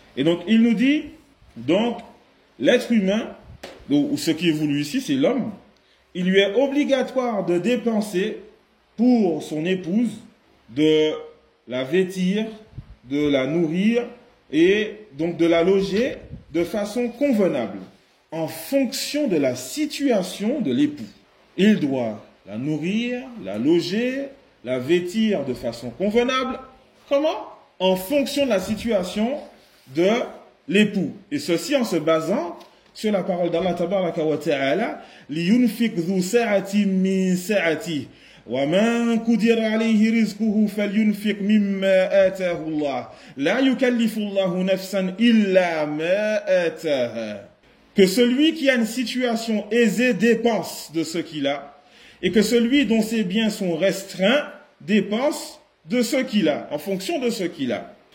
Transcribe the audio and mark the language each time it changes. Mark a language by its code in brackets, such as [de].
[fr] Et donc il nous dit, donc l'être humain, ou ce qui est voulu ici, c'est l'homme, il lui est obligatoire de dépenser pour son épouse, de la vêtir, de la nourrir et donc de la loger de façon convenable, en fonction de la situation de l'époux. Il doit la nourrir, la loger, la vêtir de façon convenable. Comment ? En fonction de la situation de l'époux. Et ceci en se basant sur la parole d'Allah tabaraka wa ta'ala, [ar] « لِيُنْفِقْ ذُو سَعَةٍ مِّنْ سَعَةٍ وَمَنْ كُدِرَ عَلَيْهِ رِزْقُهُ فَلْيُنْفِقْ مِمَّا آتَاهُ اللَّهُ لَا يُكَلِّفُ اللَّهُ نَفْسًا إِلَّا مَا آتَاهَا. [fr] Que celui qui a une situation aisée dépense de ce qu'il a, et que celui dont ses biens sont restreints dépense de ce qu'il a, en fonction de ce qu'il a.